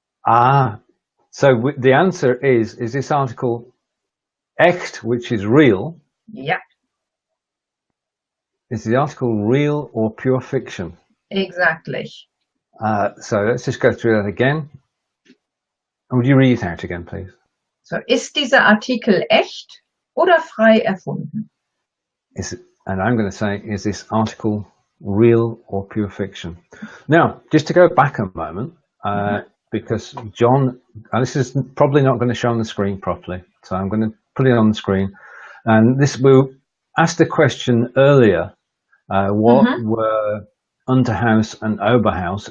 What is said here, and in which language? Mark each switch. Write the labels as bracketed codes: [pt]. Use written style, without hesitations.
[en] Ah, so the answer is this article echt, which is real? Yeah. Is the article real or pure fiction? Exactly. So let's just go through that again. Would you read it out again, please? [de] So, ist dieser Artikel echt oder frei erfunden? [en] And I'm going to say, is this article real or pure fiction? Now, just to go back a moment, because John, this is probably not going to show on the screen properly, so I'm going to put it on the screen. And this will ask the question earlier. What were Unterhaus and Oberhaus?